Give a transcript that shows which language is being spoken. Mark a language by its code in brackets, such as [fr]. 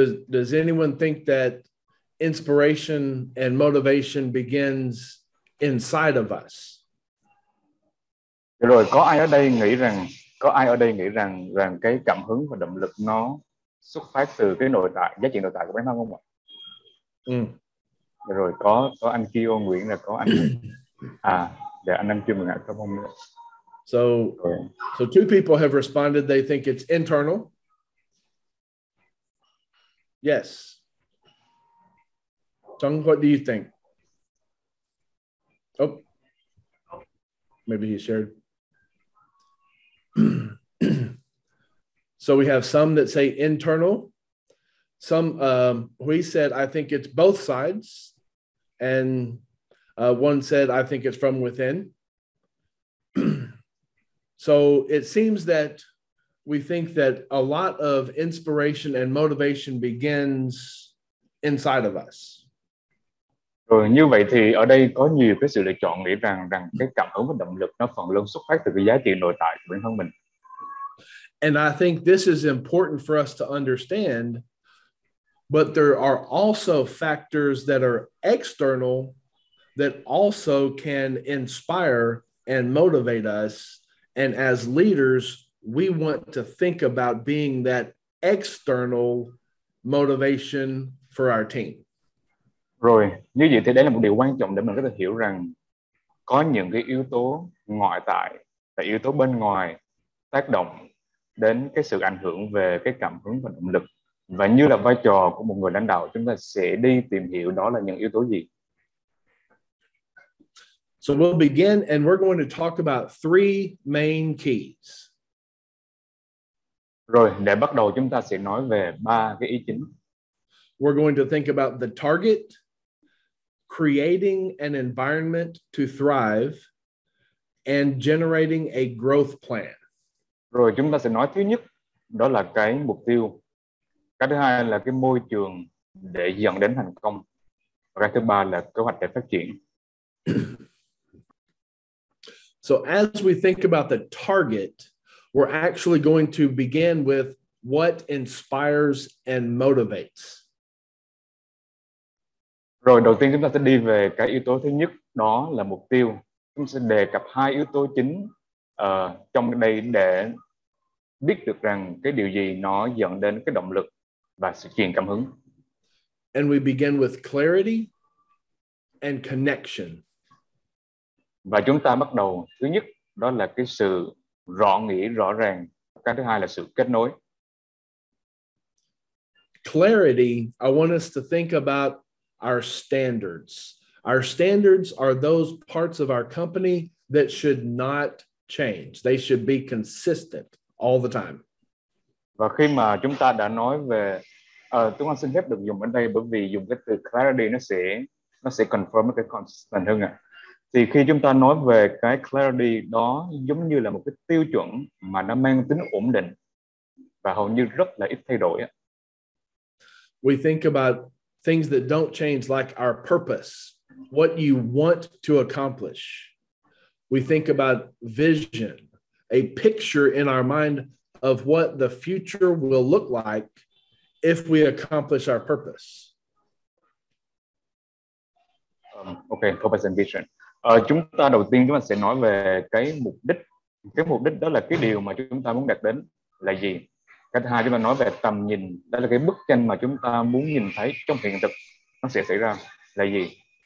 [en] Does anyone think that inspiration and motivation begins inside of us? [vi] Rồi có ai ở đây nghĩ rằng cái cảm hứng và động lực nó xuất phát từ cái nội tại, giá trị nội tại của bản thân không ạ? Rồi có anh Kiêu Nguyễn, là có anh để anh chưa mừng ạ, có không nữa. [en] So two people have responded. They think it's internal. Yes. Chung, what do you think? Oh, maybe he shared. So we have some that say internal. Some, we said, I think it's both sides. And one said, I think it's from within. So it seems that we think that a lot of inspiration and motivation begins inside of us. [vi] Rồi như vậy thì ở đây có nhiều cái sự lựa chọn nghĩ rằng cái cảm hứng và động lực nó phần lớn xuất phát từ cái giá trị nội tại của bản thân mình. [en] And I think this is important for us to understand, but there are also factors that are external that also can inspire and motivate us. And as leaders, we want to think about being that external motivation for our team. [vi] Rồi, như vậy thì đây là một điều quan trọng để mình có thể hiểu rằng có những cái yếu tố ngoại tại và yếu tố bên ngoài tác động đến cái sự ảnh hưởng về cái cảm hứng và động lực. Và như là vai trò của một người lãnh đạo, chúng ta sẽ đi tìm hiểu đó là những yếu tố gì. [en] So we'll begin and we're going to talk about three main keys. [vi] Rồi, để bắt đầu chúng ta sẽ nói về ba cái ý chính. [en] We're going to think about the target, creating an environment to thrive, and generating a growth plan. [vi] Rồi chúng ta sẽ nói thứ nhất, đó là cái mục tiêu. Cái thứ hai là cái môi trường để dẫn đến thành công. Và cái thứ ba là kế hoạch để phát triển. [en] So as we think about the target, we're actually going to begin with what inspires and motivates. [vi] Rồi đầu tiên chúng ta sẽ đi về cái yếu tố thứ nhất, đó là mục tiêu. Chúng sẽ đề cập hai yếu tố chính trong đây để biết được rằng cái điều gì nó dẫn đến cái động lực và sự truyền cảm hứng. [en] And we begin with clarity and connection. [vi] Và chúng ta bắt đầu thứ nhất, đó là cái sự rõ nghĩa, rõ ràng. Cái thứ hai là sự kết nối. [en] Clarity, I want us to think about our standards. Our standards are those parts of our company that should not change. They should be consistent all the time. [vi] Và khi mà chúng ta đã nói về Tuấn Anh xin phép được dùng ở đây bởi vì dùng cái từ clarity nó sẽ confirm cái consistent hơn ạ. Thì khi chúng ta nói về cái clarity đó giống như là một cái tiêu chuẩn mà nó mang tính ổn định và hầu như rất là ít thay đổi. [en] We think about things that don't change, like our purpose, what you want to accomplish. We think about vision, a picture in our mind of what the future will look like if we accomplish our purpose. Okay, purpose and vision. [vi] Chúng ta đầu tiên chúng ta sẽ nói về cái mục đích. Cái mục đích đó là cái điều mà chúng ta muốn đạt đến là gì. Cái thứ hai chúng ta nói về tầm nhìn, đó là cái bức tranh mà chúng ta muốn nhìn thấy trong hiện thực nó sẽ xảy ra là gì.